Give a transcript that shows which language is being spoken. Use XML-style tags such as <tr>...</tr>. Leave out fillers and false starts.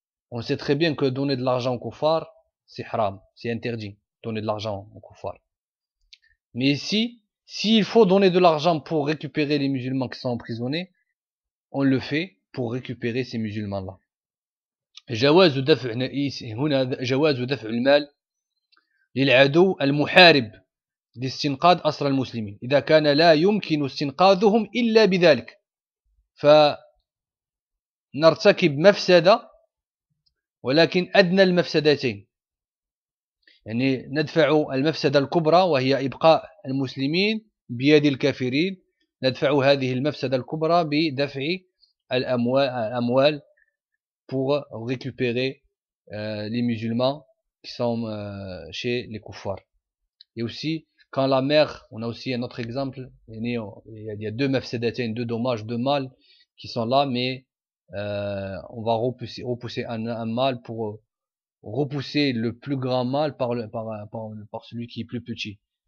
<fr>On sait très bien que donner de l'argent aux koufars, c'est haram, c'est interdit, donner de l'argent aux koufars. Mais ici, s'il faut donner de l'argent pour récupérer les musulmans qui sont emprisonnés, on le fait pour récupérer ces musulmans-là.</fr> <ar>جواز دفع نائس هنا جواز دفع المال للعدو المحارب لاستنقاذ أسرى المسلمين إذا كان لا يمكن استنقاذهم إلا بذلك. فنرتكب مفسدة ولكن أدنى المفسدتين، يعني ندفع المفسدة الكبرى وهي إبقاء المسلمين بيد الكافرين، ندفع هذه المفسدة الكبرى بدفع الأموال</ar> <fr>pour récupérer les musulmans qui sont chez les koufars. Et aussi, quand la mère, on a aussi un autre exemple, il y a deux mafsadatayn, deux dommages, deux mâles qui sont là, mais on va repousser un mâle pour repousser le plus grand mâle par celui qui est plus petit.</fr>